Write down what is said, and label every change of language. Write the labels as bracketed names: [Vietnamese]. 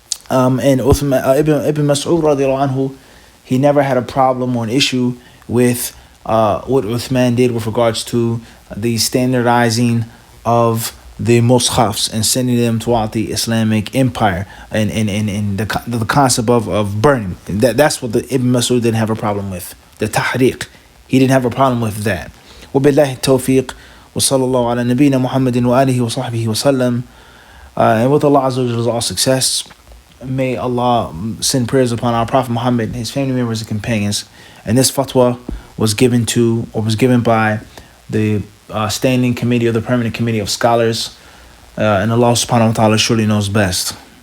[English] And Ibn Mas'ud radiallahu anhu, he never had a problem or an issue with what Uthman did with regards to the standardizing of the mushafs and sending them throughout the Islamic empire, and the concept of burning. That's what the Ibn Mas'ud didn't have a problem with. The tahriq, he didn't have a problem with that. [Arabic] وبالله التوفيق وصلى الله على نبينا محمد وآله وصحبه وسلم. [English] And with Allah Azza wa Jalla all success, may Allah send prayers upon our Prophet Muhammad, his family members and companions. And this fatwa was given by the standing committee or the permanent committee of scholars, and Allah subhanahu wa ta'ala surely knows best.